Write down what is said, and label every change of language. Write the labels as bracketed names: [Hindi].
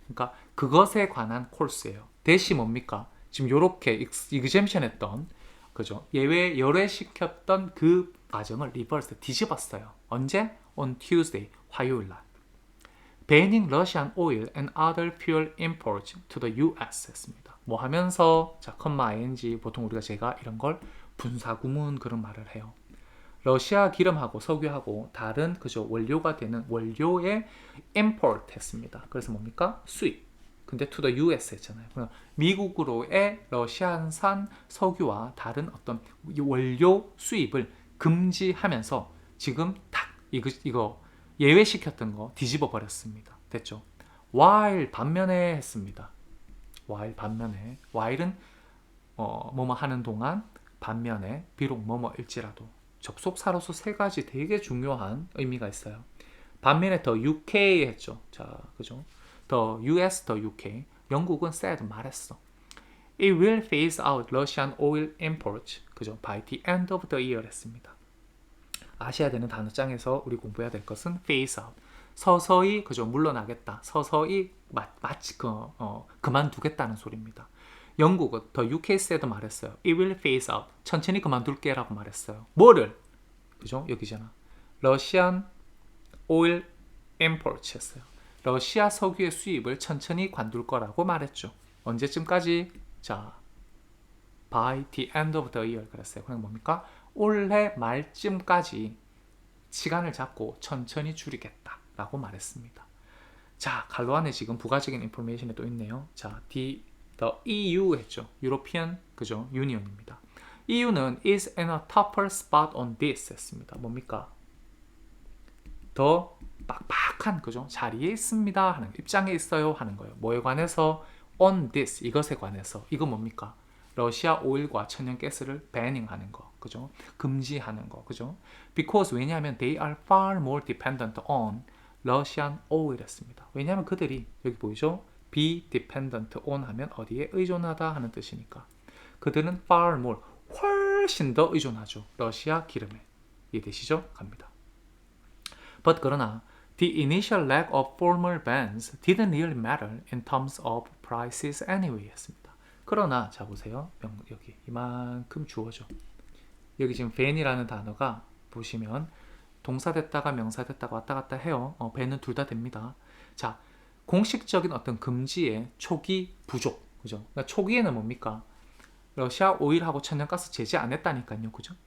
[Korean] 그러니까 그것에 관한 코스예요. 대시 뭡니까? 지금 요렇게 exemption 했던 그죠? 열외시켰던 그 과정을 reverse 뒤집었어요. 언제? [English] On Tuesday, [Korean] 화요일 날. [English] Banning Russian oil and other fuel imports to the US [Korean] 했습니다. 뭐 하면서 자, ing 보통 제가 이런 걸 분사구문 그런 말을 해요. 러시아 기름하고 석유하고 다른 그죠 원료가 되는 원료에 import 했습니다. 그래서 뭡니까? 수입. 근데 to the US 했잖아요. 미국으로의 러시아산 석유와 다른 어떤 원료 수입을 금지하면서 지금 딱 이거 예외시켰던 거 뒤집어 버렸습니다. 됐죠? while 반면에 했습니다. while 반면에 while은 뭐뭐 하는 동안 반면에 비록 뭐뭐일지라도 접속사로서 세 가지 되게 중요한 의미가 있어요. 반면에 더 UK 했죠. 자, 그죠? 더 US, 더 UK. 영국은 said 말했어. [English] It will phase out Russian oil imports. [Korean] 그죠? [English] By the end of the year [Korean] 했습니다. 아셔야 되는 단어장에서 우리 공부해야 될 것은 phase out. 서서히 그죠? 물러나겠다. 서서히 마치 그만두겠다는 소리입니다. 영국은 더 UK said 말했어요. [English] It will phase out. [Korean] 천천히 그만둘게라고 말했어요. 뭐를? 그죠? 여기잖아. [English] Russian oil imports [Korean] 했어요. 러시아 석유의 수입을 천천히 관둘 거라고 말했죠. 언제쯤까지? [English] 자, by the end of the year [Korean] 그랬어요. 그럼 뭡니까? 올해 말쯤까지 시간을 잡고 천천히 줄이겠다라고 말했습니다. 자, 갈로 안에 지금 부가적인 인포메이션이 또 있네요. 자, the EU 했죠. European 그죠? Union입니다. [English] EU는 is in a tougher spot on this [Korean] 했습니다. 뭡니까? 더 빡빡한 그죠? 자리에 있습니다 하는 입장에 있어요 하는 거예요. 뭐에 관해서? [English] on this [Korean] 이것에 관해서. 이거 뭡니까? 러시아 오일과 천연가스를 banning 하는 거. 그죠? 금지하는 거. 그죠? [English] because [Korean] 왜냐하면 [English] they are far more dependent on Russian oil [Korean] 했습니다. 왜냐하면 그들이 여기 보이죠? be dependent on 하면 어디에 의존하다 하는 뜻이니까. 그들은 [English] far more [Korean] 훨씬 더 의존하죠. 러시아 기름에. 이해되시죠? 갑니다. [English] But [Korean] 그러나 [English] the initial lack of formal bans didn't really matter in terms of prices anyway [Korean] 했습니다. 그러나 자 보세요. 여기 이만큼 주어져. 여기 지금 ben이라는 단어가 보시면 동사 됐다가 명사 됐다가 왔다 갔다 해요. ben은 둘 다 됩니다. 자, 공식적인 어떤 금지의 초기 부족, 그죠? 그러니까 초기에는 뭡니까? 러시아 오일하고 천연가스 제재 안 했다니까요, 그죠?